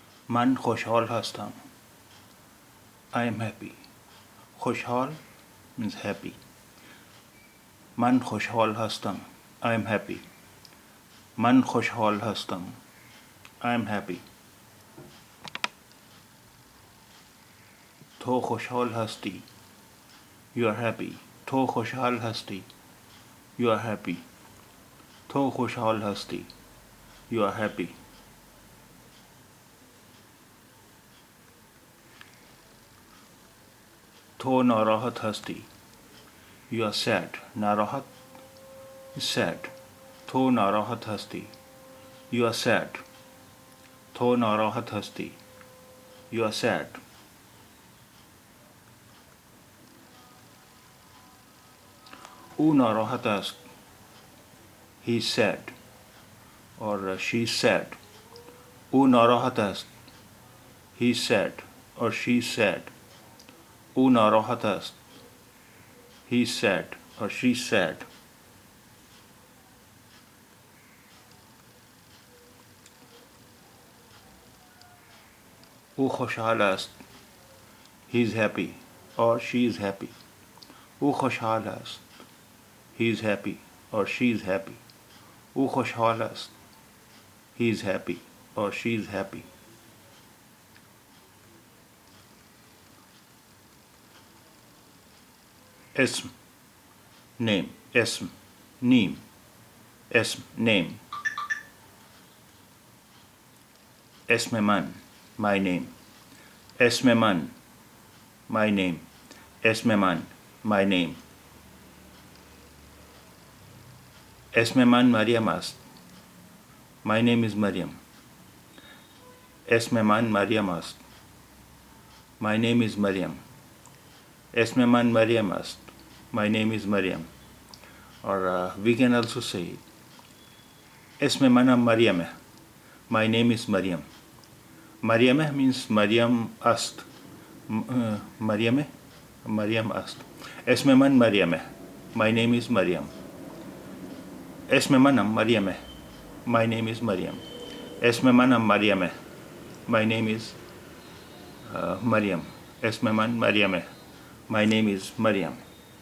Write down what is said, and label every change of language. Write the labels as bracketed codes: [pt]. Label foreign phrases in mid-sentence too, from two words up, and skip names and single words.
[fa] من خوشحال هستم. [en] I am happy. خوشحال means happy. [fa] من خوشحال هستم. [en] I am happy. [fa] من خوشحال هستم. [en] I am happy. [fa] تو خوشحال هستی. [en] You are happy. [fa] تو خوشحال هستی. [en] You are happy. [fa] تو خوشحال هستی. [en] You are happy. [fa] تو ناراحت هستی. [en] You are sad. ناراحت is sad. [fa] تو ناراحت هستی. [en] You are sad. [fa] تو ناراحت هستی. [en] You are sad. [fa] او ناراحت است. [en] He is sad. or she is sad. [fa] او ناراحت است. [en] He is sad or she is sad. [fa] او ناراحت است. [en] He is sad or she is sad. [fa] او خوشحال است. [en] He is happy or she is happy. [fa] او خوشحال است. [en] He is happy or she is happy. [fa] او خوشحال است. [en] He is happy or she is happy. [fa] اسم name اسم name اسم name اسم من [en] my name [fa] اسم من [en] my name [fa] اسم من [en] my name [fa] اسم من مریم است. [en] My name is Mariam. [fa] اسم من مریم است. [en] My name is Mariam. [fa] اسم من مریم است. [en] My name is Mariam. Or we can also say [fa] اسم منم مریمه. [en] My name is Mariam. مریمه means [fa] مریم است. مریمه مریم است. اسم من مریمه. [en] My name is Mariam. [fa] اسم منم مریمه. [en] My name is Mariam. [fa] اسم منم مریمه. [en] My name is Mariam. [fa] اسم من مریمه. [en] My name is Mariam.